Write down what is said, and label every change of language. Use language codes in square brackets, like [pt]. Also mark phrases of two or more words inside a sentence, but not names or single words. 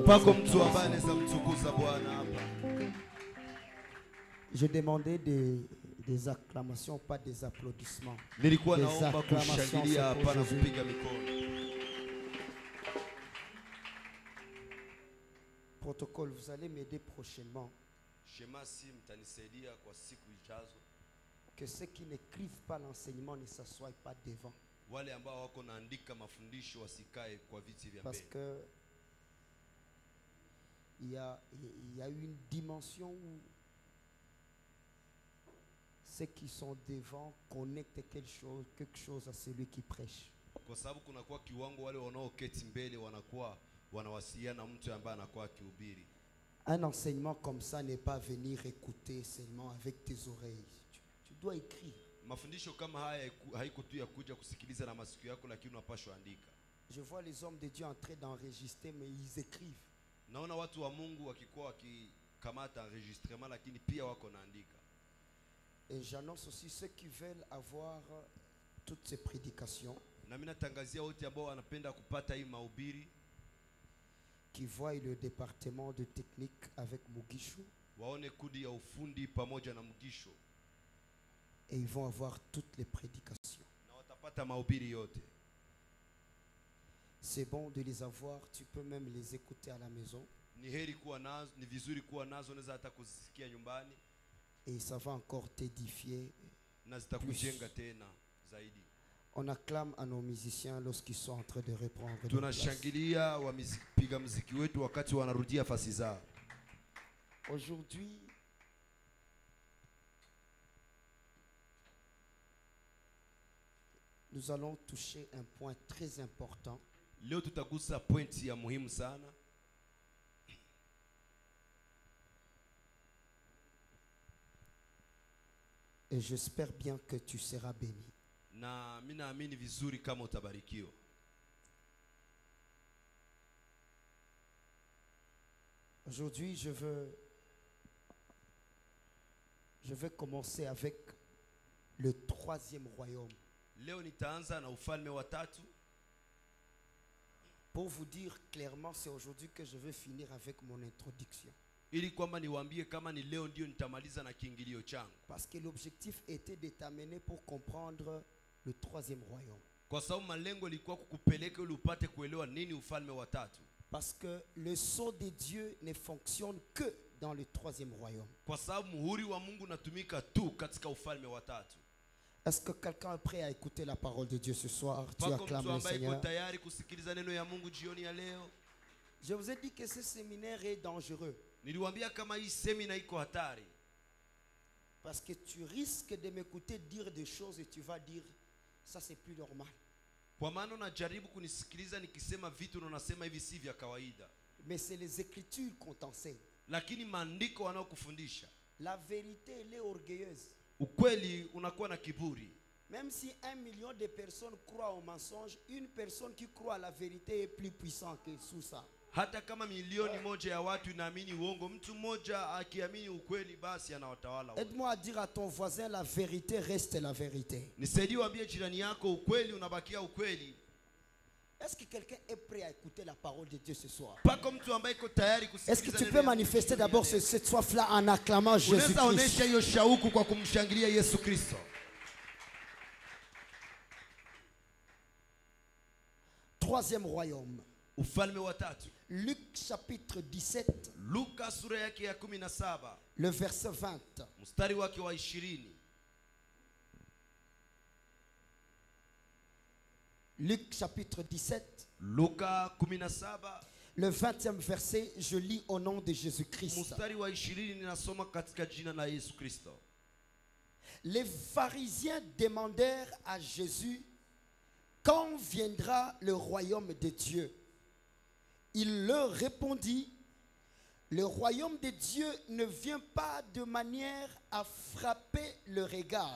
[fr] Pas des comme toi, acclamations? Je demandais des acclamations, pas des applaudissements. [sw] Nilikuwa [fr] Des [sw] naomba [fr] acclamations, [sw] kushangilia [fr] c'est pour [sw] hapana [fr] Jésus. [sw] kupiga mikono. [fr] Protocole, vous allez m'aider prochainement. [sw] Shemasi mtanisaidia kwa siku ijazo. [fr] Que ceux qui n'écrivent pas l'enseignement ne s'assoient pas devant. [sw] Wale ambao wako naandika mafundisho wasikae kwa viti vya [fr] Parce [sw] mbele. [fr] que il y a une dimension où ceux qui sont devant connectent quelque chose à celui qui prêche. [sw] Kwa sababu kunakuwa kiwango wale wanaoketi mbele wanakuwa wanawasiliana na mtu ambaye anakuwa akihubiri. [fr] Un enseignement comme ça n'est pas venir écouter seulement avec tes oreilles. Tu dois écrire. [sw] Mafundisho kama haya haiko tu ya kuja kusikiliza na masikio yako, lakini unapaswa andika. [fr] Je vois les hommes de Dieu en train d'enregistrer, mais ils écrivent. [sw] Naona watu wa Mungu wakikuwa wakikamata enregistrement, lakini pia wako naandika. [fr] Et j'annonce aussi ceux qui veulent avoir toutes ces prédications, [sw] Na mimi natangazia wote ambao wanapenda kupata hii mahubiri, [fr] qui voient le département de technique avec Mugisho, [sw] waone kudi ya ufundi pamoja na Mugisho, [fr] et ils vont avoir toutes les prédications. [sw] na watapata mahubiri yote. [fr] C'est bon de les avoir, tu peux même les écouter à la maison. [sw] Ni heri kuwa nazo, ni vizuri kuwa nazo, unaweza hata kuzisikia nyumbani [fr] Et ça va encore t'édifier. [sw] na zitakujenga tena zaidi. [fr] On acclame à nos musiciens lorsqu'ils sont en train de reprendre leur place. [sw] Tunashangilia wapiga muziki wetu wakati wanarudia fasi zao. [fr] Aujourd'hui, nous allons toucher un point très important. [sw] Leo tutagusa pointi ya muhimu sana. [fr] Et j'espère bien que tu seras béni. [sw] Na mimi naamini vizuri kama utabarikiwa. [fr] Aujourd'hui, je vais commencer avec le troisième royaume. [sw] Leo nitaanza na ufalme wa tatu. [fr] Pour vous dire clairement, c'est aujourd'hui que je vais finir avec mon introduction. [sw] Ili kwamba niwaambie kama ni leo ndio nitamaliza na kiingilio changu. [fr] Parce que l'objectif était de t'amener pour comprendre le troisième royaume. [sw] Kwa sababu malengo ilikuwa kukupeleka ili upate kuelewa nini ufalme wa tatu. [fr] Parce que le sceau de Dieu ne fonctionne que dans le troisième royaume. [sw] Kwa sababu muhuri wa Mungu unatumika tu katika ufalme wa tatu. [fr] Est-ce que quelqu'un est prêt à écouter la parole de Dieu ce soir? Tu [sw] Pako [fr] acclames [sw] mtu [fr] le [sw] ambaye iko [fr] Seigneur. [sw] tayari kusikiliza neno ya Mungu jioni ya leo. [fr] Je vous ai dit que ce séminaire est dangereux. [sw] Niliwaambia kama hii semina iko hatari. [fr] Parce que tu risques de m'écouter dire des choses et tu vas dire, ça c'est plus normal. [sw] Kwa maana unajaribu kunisikiliza nikisema vitu na unasema hivi si vya kawaida. [fr] Mais c'est les Écritures qu'on t'enseigne. [sw] Lakini maandiko wanaokufundisha. [fr] La vérité, elle est orgueilleuse. [sw] Ukweli unakuwa na kiburi. [fr] Même si 1 million de personnes croient au mensonge, une personne qui croit à la vérité est plus puissante que sous ça. [sw] Hata kama milioni moja ya watu inaamini uongo, mtu mmoja akiamini ukweli basi anawatawala wote. [fr] Aide-moi à dire à ton voisin, la vérité reste la vérité. [sw] Nisaidie waambie jirani yako ukweli unabakia ukweli. [fr] Est-ce que quelqu'un est prêt à écouter la parole de Dieu ce soir? [sw] Pako mtu ambaye iko tayari kusikiliza. [fr] Est-ce que tu peux manifester d'abord cette soif-là en acclamant Jésus-Christ? [sw] Unaweza onesha hiyo shauku kwa kumshangilia Yesu Kristo. [fr] Troisième royaume. [sw] Ufalme wa tatu. [fr] Luc chapitre 17. [sw] Luka sura yake ya 17. [fr] Le verset 20. [sw] Mstari wake wa 20. [fr] Luc chapitre 17. [sw] Luka 17. [fr] Le 20e verset, je lis au nom de Jésus-Christ. [sw] Mstari wa 20 ninasoma katika jina la Yesu Kristo. [fr] Les pharisiens demandèrent à Jésus, quand viendra le royaume de Dieu? Il leur répondit, le royaume de Dieu ne vient pas de manière à frapper le regard.